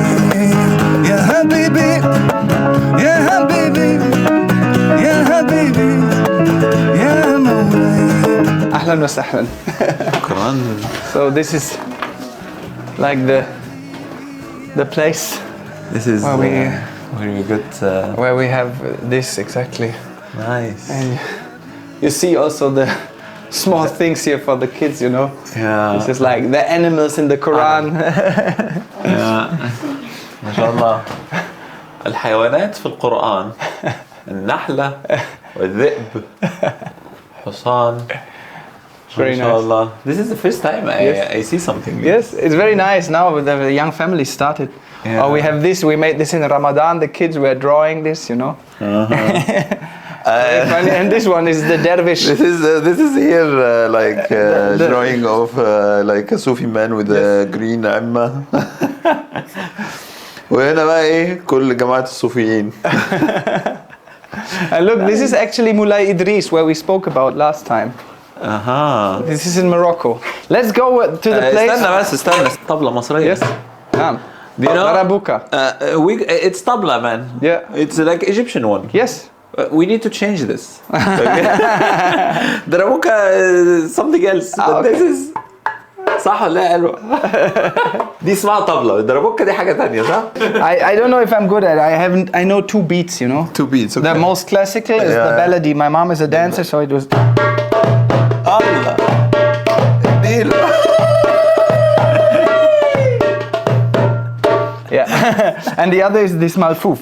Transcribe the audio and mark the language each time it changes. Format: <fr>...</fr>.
<ar>يا حبيبي يا حبيبي يا مولاي. أهلا وسهلا. شكرا.</ar> <en>So this is like the place. This is where we got where we have this exactly. Nice. And you see also the small things here for the kids, you know. Yeah. This is like the animals in the Quran. Yeah.</en> <ar>ما شاء الله. الحيوانات في القرآن النحلة والذئب حصان.</ar> <en>Very nice. This is the first time I see something. Yes, it's very nice. Now the young family started. Yeah. Oh, we have this. We made this in Ramadan. The kids were drawing this, you know. Funny. And this one is the dervish. This is here like drawing of like a Sufi man with a green عمة.</en> <ar>وهنا بقى ايه كل جماعة الصوفيين.</ar> <en>And look, this is actually Mulay Idris where we spoke about last time. This is in Morocco. Let's go to the place.</en> <ar>استنى طبلة مصرية.</ar> <en>Yes.</en> <ar>نعم.</ar> <en>Do you know? Darabuka. It's tabla, man. Yeah. It's like Egyptian one. Yes. We need to change this. Darabuka is something else. But this is</en> <ar>صح ولا حلوة؟ دي اسمها طبلة، الدربوكة دي حاجة تانية صح؟</ar> <en>I don't know if I'm good at it. I know 2 beats, you know. 2 beats. Okay. The most classical is the ballady. My mom is a dancer, so it was.</en> <ar>الله. ديل.</ar> <en>Yeah. And the other is this malfouf.</en>